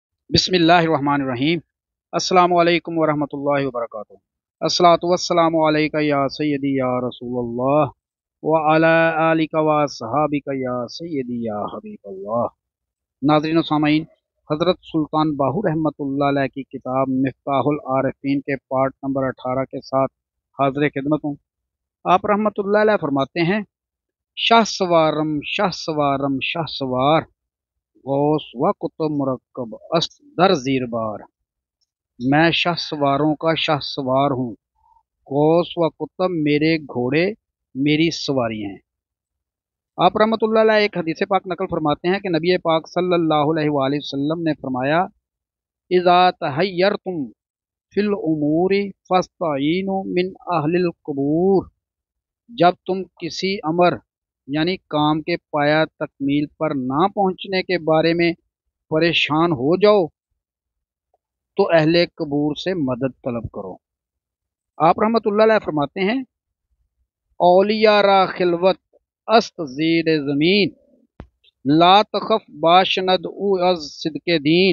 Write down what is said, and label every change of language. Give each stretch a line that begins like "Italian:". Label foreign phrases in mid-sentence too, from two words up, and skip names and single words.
Arabic: بسم الله الرحمن الرحيم. السلام عليكم ورحمة الله وبركاته. الصلاة والسلام عليك يا سيدي يا رسول الله وعلى آلك وأصحابك يا سيدي يا حبيب الله.
Urdu: ناظرین و سامعین، حضرت سلطان باہو رحمۃ اللہ علیہ کی کتاب مفتاح العارفین کے پارٹ نمبر 18 کے ساتھ حاضر خدمت ہوں. آپ رحمۃ اللہ علیہ فرماتے ہیں,
Persian: شاہسوارم شاہسوارم شاہسوار غوث و قطب مرکب است در زیر بار.
Urdu: میں شاہسواروں کا شاہسوار ہوں، غوث و قطب میرے گھوڑے میری سواری ہیں. آپ رحمۃ اللہ علیہ ایک حدیث پاک نقل فرماتے ہیں کہ نبی پاک صلی اللہ علیہ وسلم نے فرمایا,
Arabic: إذا تحيرتم في الأمور فاستعينوا من أهل القبور.
Urdu: جب تم کسی امر یعنی کام کے پایہ تکمیل پر نہ پہنچنے کے بارے میں پریشان ہو جاؤ تو اہل قبور سے مدد طلب کرو. آپ رحمۃ اللہ علیہ فرماتے ہیں,
Persian: اولیا را خلوت است زیر زمین لا تخف باشند او از صدق دین.